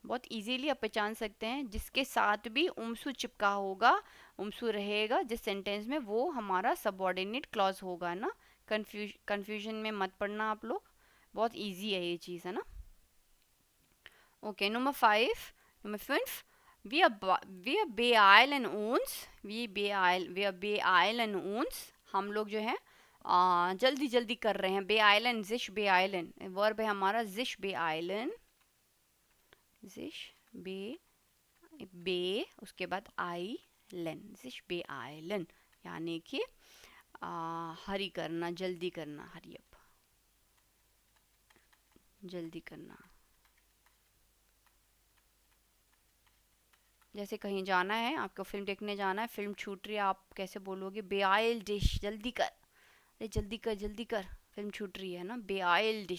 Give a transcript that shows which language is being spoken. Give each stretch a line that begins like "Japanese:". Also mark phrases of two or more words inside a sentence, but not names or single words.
Hindi: बहुत इजीली आप पहचान सकते हैं, जिसके साथ भी उमसू चिपका होगा, उमसू रहेगा जिस सेंटेंस में, वो हमारा
English: subordinate clause
Hindi: होगा ना। कंफ्यूजन में मत पड़ना आप लोग, बहुत इजी है ये चीज़, है ना।
English: ओके, नंबर 5,
German: wir beeilen uns,
Hindi: हम लोग जो है जल्दी जल्दी कर रहे हैं,
German: beeilen, sich beeilen,
Hindi: वर्ब है हमारा
German: sich beeilen,
Hindi: उसके बाद
German: eilen, sich beeilen,
Hindi: यानी कि हरी करना, जल्दी करना,
English: hurry up,
Hindi: जल्दी करना। जैसे कहीं जाना है, आपको फिल्म देखने जाना है, फिल्म छूट रही है, आप कैसे बोलोगे,
German: beeil dich,
Hindi: जल्दी कर, अरे जल्दी कर जल्दी कर, फिल्म छूट रही है ना,
German: beeil dich.